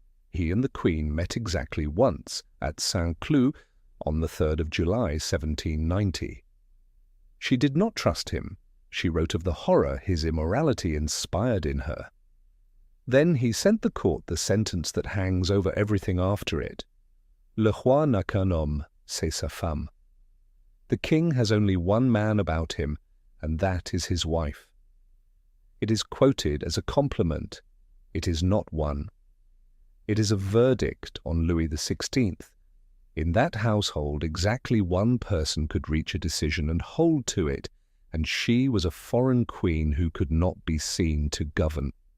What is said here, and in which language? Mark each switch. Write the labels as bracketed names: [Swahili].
[English] He and the Queen met exactly once at Saint-Cloud on the 3rd of July 1790. She did not trust him. She wrote of the horror his immorality inspired in her. Then he sent the court the sentence that hangs over everything after it. [French] Le roi n'a qu'un homme, c'est sa femme. [English] The king has only one man about him, and that is his wife. It is quoted as a compliment. It is not one. It is a verdict on Louis XVI. In that household, exactly one person could reach a decision and hold to it, and she was a foreign queen who could not be seen to govern.